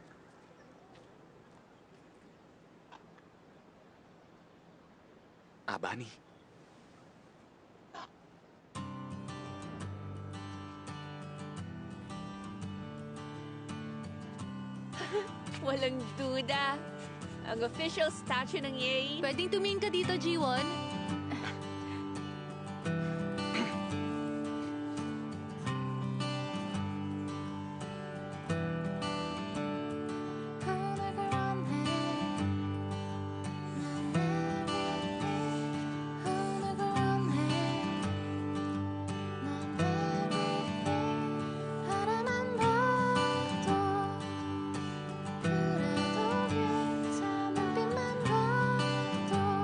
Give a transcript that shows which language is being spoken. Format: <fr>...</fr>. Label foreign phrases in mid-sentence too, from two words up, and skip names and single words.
<tl>Bunny. Walang duda. Ang official statue ng Yay. Pwedeng tumingin ka dito, G1?</tl> <ko>하늘을 원해 난 everything 하늘을 원해 난 everything 하루만 봐도 그래도 괜찮아 빛만 봐도</ko>